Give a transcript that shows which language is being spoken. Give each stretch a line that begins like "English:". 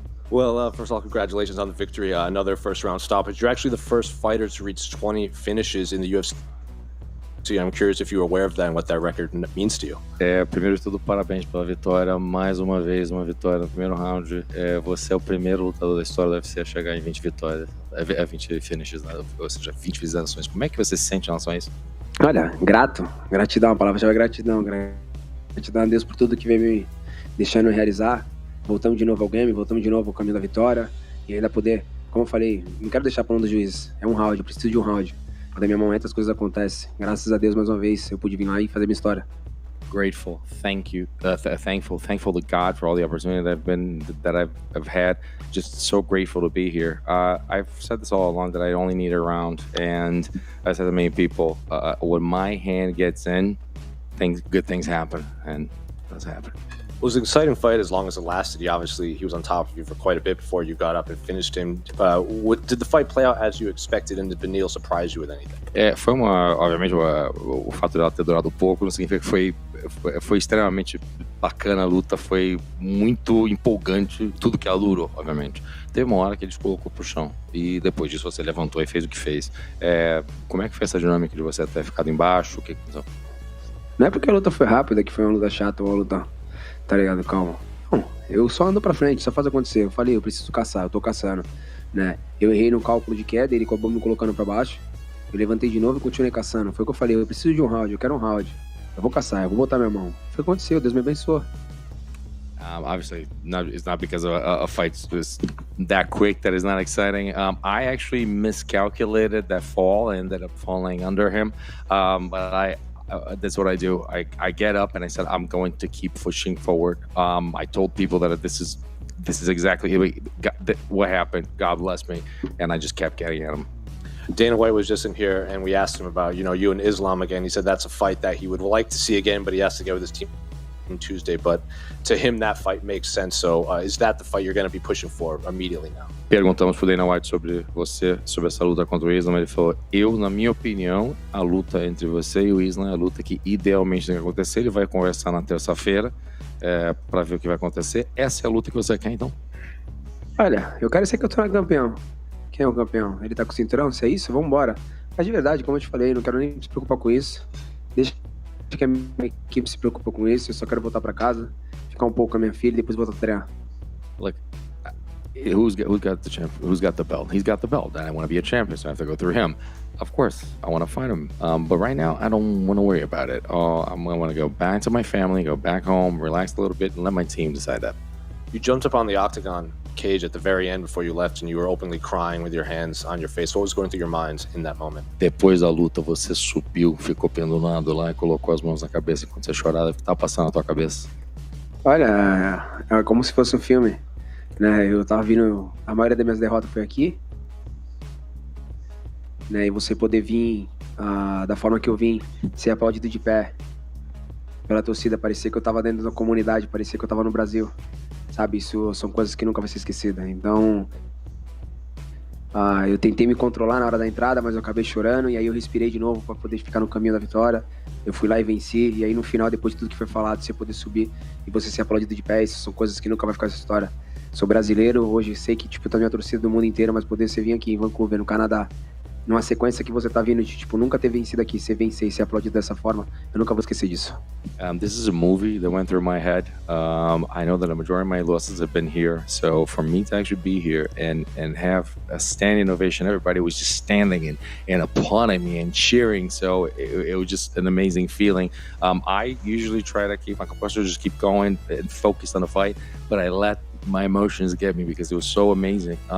English: Well, first of all, congratulations on the victory. Another first-round stoppage. You're actually the first fighter to reach 20 finishes in the UFC. I'm curious if you were aware of that and what that record means to you.
Portuguese: Primeiro de tudo, parabéns pela vitória. Mais uma vez, uma vitória no primeiro round. Você é o primeiro lutador da história do UFC a chegar em 20 vitórias.
English: 20 finishes,
Portuguese: né? Ou seja, 20 finalizações. Como é que você se sente em relação a isso? Olha, gratidão, a palavra chave é gratidão. Gratidão a Deus por tudo que vem me deixando realizar. Voltamos de novo ao game, voltamos de novo ao caminho da vitória. E ainda poder, como eu falei, não quero deixar para um dos juízes. É um round, eu preciso de um round. Quando é minha mão entra, as coisas acontecem. Graças a Deus, mais uma vez, eu pude vir lá e fazer minha história.
English: Grateful, thank you, thankful to God for all the opportunity that I've had. Just so grateful to be here. I've said this all along that I only need a round, and I said to many people, when my hand gets in, good things happen, and it does happen. It was an exciting fight as long as it lasted. He was on top of you for quite a bit before you got up and finished him. Did the fight play out as you expected, and did Beneil surprise you with anything?
Portuguese: Foi obviamente, o fato dela ter durado pouco não significa que foi extremamente bacana a luta, foi muito empolgante, tudo que ela durou, obviamente. Teve uma hora que ele te colocou pro chão, e depois disso você levantou e fez o que fez. Como é que foi essa dinâmica de você ter ficado embaixo? Não é porque a luta foi rápida que foi uma luta chata ou uma luta... Tá ligado? Calma. Não, eu só ando pra frente, só faz acontecer. Eu falei, eu preciso caçar, eu tô caçando, né? Eu errei no cálculo de queda, ele acabou me colocando pra baixo. Eu levantei de novo e continuei caçando. Foi o que eu falei, eu preciso de um round, eu quero um round. Eu vou caçar, eu vou botar minha mão. Foi o que aconteceu, Deus me abençoou.
English: Obviously, it's not because a fight was that quick that is not exciting. I actually miscalculated that fall. I ended up falling under him, but that's what I do. I get up and I said, I'm going to keep pushing forward. I told people that this is exactly what happened. God bless me. And I just kept getting at him. Dana White was just in here and we asked him about, you and Islam again. He said that's a fight that he would like to see again, but he has to get with his team on Tuesday. But to him, that fight makes sense. So is that the fight you're going to be pushing for immediately now?
Portuguese: Perguntamos pro Dana White sobre essa luta contra o Islam. Ele falou, na minha opinião, a luta entre você e o Islam é a luta que idealmente tem que acontecer. Ele vai conversar na terça-feira para ver o que vai acontecer. Essa é a luta que você quer, então? Olha, eu quero ser campeão campeão. Quem é o campeão? Ele tá com o cinturão? Se é isso, vamos embora. Mas de verdade, como eu te falei, não quero nem se preocupar com isso. Deixa que a minha equipe se preocupe com isso. Eu só quero voltar para casa, ficar um pouco com a minha filha e depois voltar a treinar.
English: Look, who's got the champ? Who's got the belt? He's got the belt, and I want to be a champion, so I have to go through him. Of course, I want to fight him, but right now I don't want to worry about it. I want to go back to my family, go back home, relax a little bit, and let my team decide that. You jumped up on the octagon cage at the very end before you left, and you were openly crying with your hands on your face. What was going through your mind in that moment?
Portuguese: Depois da luta, você subiu, ficou pendurado lá e colocou as mãos na cabeça enquanto você chorava. O que tá passando na tua cabeça? Olha, é como se fosse um filme. Né, eu tava vindo, a maioria das minhas derrotas foi aqui, né, e você poder vir da forma que eu vim, ser aplaudido de pé pela torcida, parecia que eu tava dentro da comunidade, parecia que eu tava no Brasil, sabe, isso são coisas que nunca vai ser esquecidas. Então eu tentei me controlar na hora da entrada, mas eu acabei chorando, e aí eu respirei de novo para poder ficar no caminho da vitória. Eu fui lá e venci, e aí no final, depois de tudo que foi falado, você poder subir e você ser aplaudido de pé, isso são coisas que nunca vai ficar nessa história. Sou brasileiro, hoje sei que tá minha torcida do mundo inteiro, mas poder você vir aqui em Vancouver, no Canadá, numa sequência que você tá vindo de, nunca ter vencido aqui, você vencer e ser aplaudido dessa forma, eu nunca vou esquecer disso.
English: This is a movie that went through my head. I know that a majority of my losses have been here, so for me to actually be here and have a standing ovation, everybody was just standing and applauding me and cheering, so it was just an amazing feeling. I usually try to keep my composure, just keep going and focus on the fight, but I let my emotions get me because it was so amazing.